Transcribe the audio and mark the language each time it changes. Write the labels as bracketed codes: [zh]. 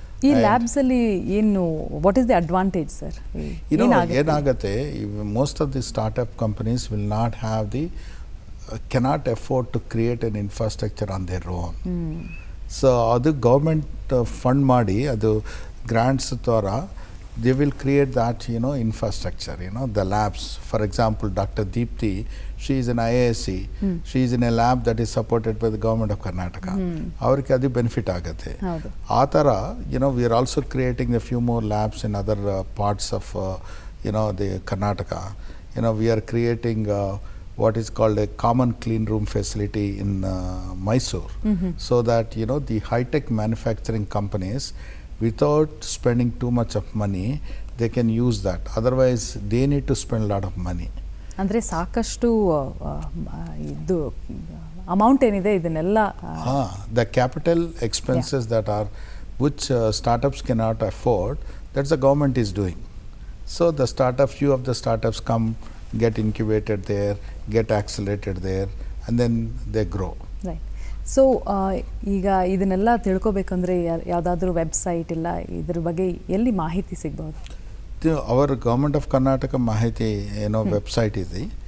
[kn] ಈ ಲ್ಯಾಬ್ಸ್ ಅಲ್ಲಿ ಏನು, [en] What is the advantage sir? [kn] ಏನಾಗುತ್ತೆ, [en] Most of the startup companies will not have cannot afford to create an infrastructure on their own. So [kn] ಅದು government fund ಮಾಡಿ, ಅದು grants ತರ [en] they will create that infrastructure, the labs. For example, Dr. Deepthi, she is an IASC, she is in a lab that is supported by the government of Karnataka. [kn] Avrike adu benefit agate. Aa tara [en] we are also creating a few more labs in other parts of the Karnataka. We are creating what is called a common clean room facility in Mysore, so that the high tech manufacturing companies, without spending too much of money, they can use that. Otherwise they need to spend a lot of money. [kn] ಅಂದ್ರೆ ಸಾಕಷ್ಟು ಇದು amount ಏನಿದೆ ಇದನ್ನೆಲ್ಲ [en] the capital expenses that are which startups cannot afford, that's the government is doing. So the few of the startups come, get incubated there, get accelerated there, and then they grow. Right. [kn] So ಈಗ ಇದನ್ನೆಲ್ಲ ತಿಳ್ಕೊಬೇಕಂದ್ರೆ ಯಾವುದಾದ್ರೂ website ಇಲ್ಲ ಇದ್ರ ಬಗ್ಗೆ ಎಲ್ಲಿ ಮಾಹಿತಿ ಸಿಗ್ಬೋದು? [en] Our government of Karnataka ಮಾಹಿತಿ website [kn] ಇದೆ.